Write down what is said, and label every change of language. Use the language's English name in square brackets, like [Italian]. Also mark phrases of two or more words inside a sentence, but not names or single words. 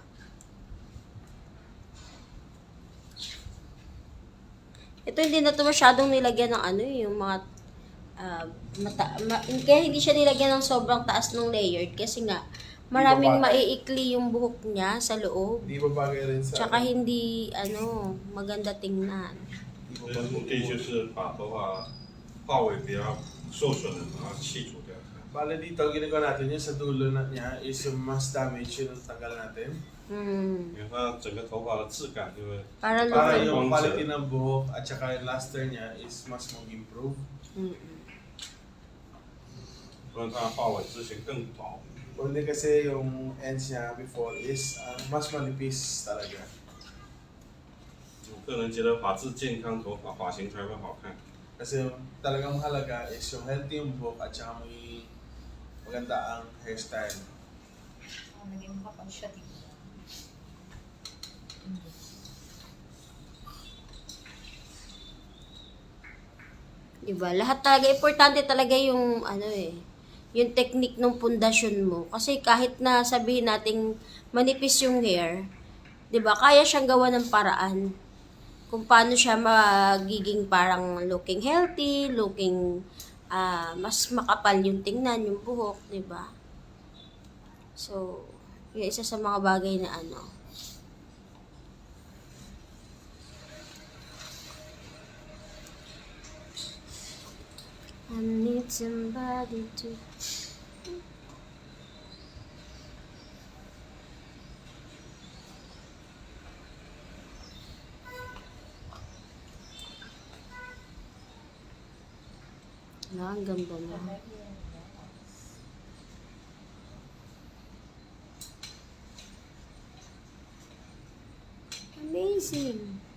[Filipino] Ito hindi na to masyadong nilagyan ng yung mga kaya hindi siya nilagyan ng sobrang taas ng layered kasi nga maraming maiikli yung buhok niya sa loob. Hindi ba bagay rin sa... Tsaka hindi maganda tingnan. [Chinese] 所以目的就是把头发发尾比较受损的把它去除掉。 [Filipino] Bale dito, ginagawa natin yung sa dulo niya is yung mas damage yun ang tanggal natin. [Chinese] 因为它整个头发的质感就会 [Filipino] Para Para lumaki. yung quality ng buhok at saka yung luster niya is mas mag-improve. [Chinese] 不然它发尾之前更薄。 [Filipino] Only kasi yung ends niya before is mas manipis talaga. [Chinese] 我个人觉得发质健康，头发发型才会好看。 [Filipino] Kasi talagang mahalaga is yung healthy yung buhok at saka may maganda ang hairstyle. Naging makapal siya dito. Diba? Lahat talaga, importante talaga yung yung technique ng pundasyon mo. Kasi kahit na sabihin nating manipis yung hair, 'di ba? Kaya siyang gawa ng paraan kung paano siya magiging parang [English] looking healthy, [Filipino] looking mas makapal yung tingnan, yung buhok, 'di ba? So, yung isa sa mga bagay na [English] I need somebody to... [Filipino] Ang ganda na. Amazing.